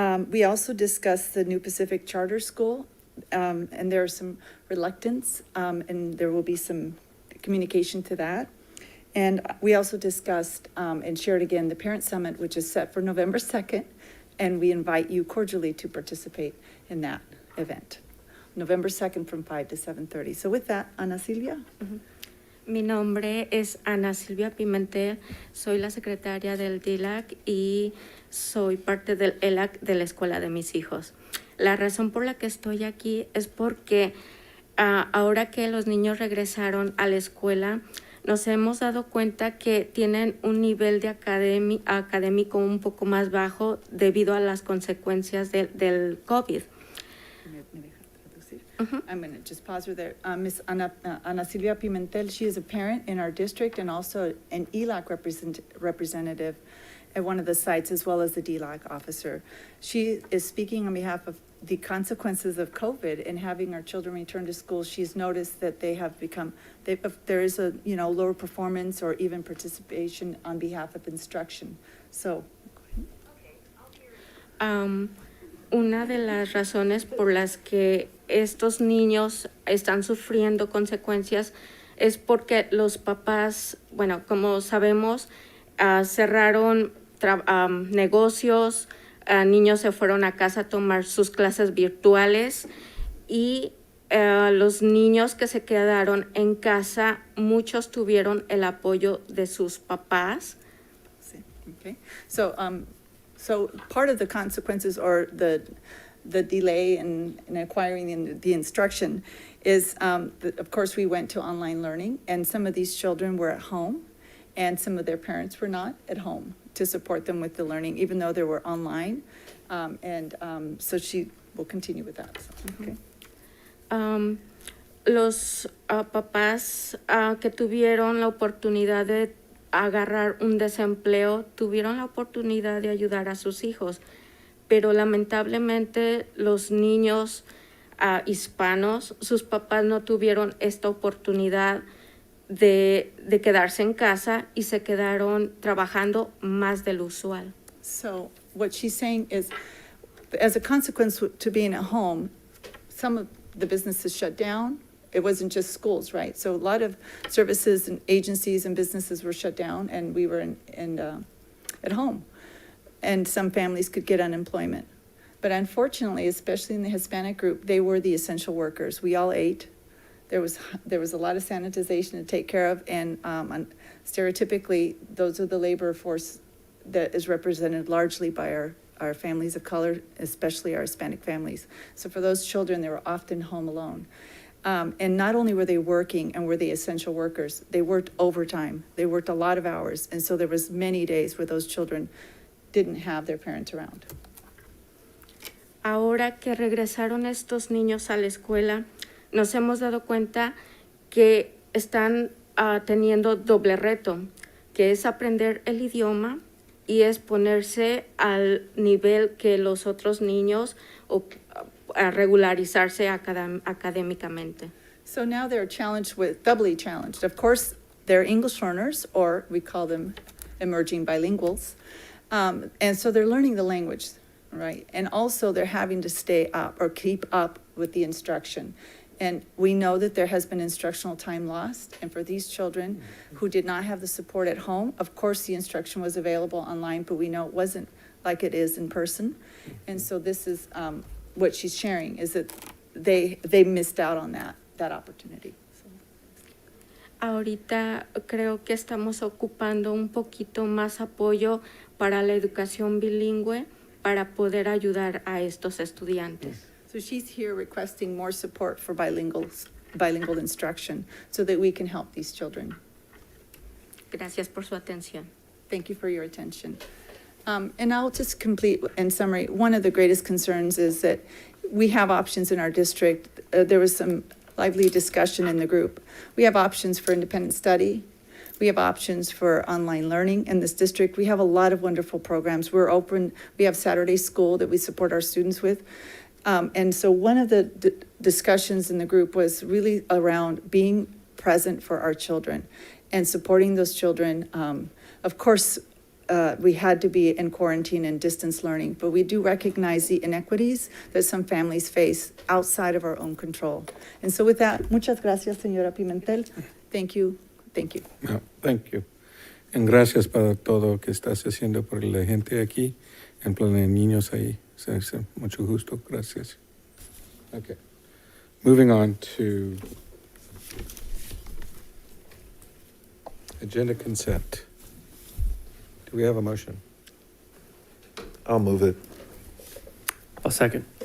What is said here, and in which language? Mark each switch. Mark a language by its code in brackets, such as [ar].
[en] We also discussed the New Pacific Charter School, and there's some reluctance, and there will be some communication to that. And we also discussed and shared again the Parent Summit, which is set for November 2nd, and we invite you cordially to participate in that event. November 2nd from 5 to 7:30. So with that, Ana Silvia. [es] Mi nombre es Ana Silvia Pimentel, soy la secretaria del DELAC y soy parte del ELAC de la escuela de mis hijos. La razón por la que estoy aquí es porque ahora que los niños regresaron a la escuela, nos hemos dado cuenta que tienen un nivel de académico un poco más bajo debido a las consecuencias del COVID. [en] I'm going to just pause her there. Ms. Ana Silvia Pimentel, she is a parent in our district and also an ELAC representative at one of the sites, as well as the DELAC officer. She is speaking on behalf of the consequences of COVID and having our children return to school. She's noticed that they have become, there is a lower performance or even participation on behalf of instruction. So. [es] Una de las razones por las que estos niños están sufriendo consecuencias es porque los papás, bueno, como sabemos, cerraron negocios, niños se fueron a casa a tomar sus clases virtuales y los niños que se quedaron en casa, muchos tuvieron el apoyo de sus papás. [en] Okay. So part of the consequences or the delay in acquiring the instruction is, of course, we went to online learning, and some of these children were at home, and some of their parents were not at home to support them with the learning, even though they were online. So she will continue with that. So, okay. [es] Los papás que tuvieron la oportunidad de agarrar un desempleo, tuvieron la oportunidad de ayudar a sus hijos, pero lamentablemente los niños hispanos, sus papás no tuvieron esta oportunidad de quedarse en casa y se quedaron trabajando más del usual. [en] So what she's saying is, as a consequence to being at home, some of the businesses shut down. It wasn't just schools, right? So a lot of services and agencies and businesses were shut down, and we were at home. And some families could get unemployment. But unfortunately, especially in the Hispanic group, they were the essential workers. We all ate. There was a lot of sanitization to take care of, and stereotypically, those are the labor force that is represented largely by our families of color, especially our Hispanic families. So for those children, they were often home alone. And not only were they working and were they essential workers, they worked overtime. They worked a lot of hours. And so there was many days where those children didn't have their parents around. [es] Ahora que regresaron estos niños a la escuela, nos hemos dado cuenta que están teniendo doble reto, que es aprender el idioma y es ponerse al nivel que los otros niños o regularizarse académicamente. [en] So now they're doubly challenged. Of course, they're English learners, or we call them emerging bilinguals. And so they're learning the language, right? And also they're having to stay up or keep up with the instruction. And we know that there has been instructional time lost. And for these children who did not have the support at home, of course the instruction was available online, but we know it wasn't like it is in person. And so this is what she's sharing, is that they missed out on that opportunity. [es] ahorita creo que estamos ocupando un poquito más apoyo para la educación bilingüe para poder ayudar a estos estudiantes. [en] So she's here requesting more support for bilingual instruction so that we can help these children. [es] Gracias por su atención. [en] Thank you for your attention. And I'll just complete in summary. One of the greatest concerns is that we have options in our district. There was some lively discussion in the group. We have options for independent study. We have options for online learning in this district. We have a lot of wonderful programs. We're open. We have Saturday school that we support our students with. And so one of the discussions in the group was really around being present for our children and supporting those children. Of course, we had to be in quarantine and distance learning, but we do recognize the inequities that some families face outside of our own control. And so with that, muchas gracias, señora Pimentel. Thank you. Thank you. No, thank you. [es] And gracias para todo que estás haciendo por la gente aquí, en plan de niños ahí. Mucho gusto. Gracias. Okay. [en] Moving on to agenda consent. Do we have a motion? I'll move it. I'll second.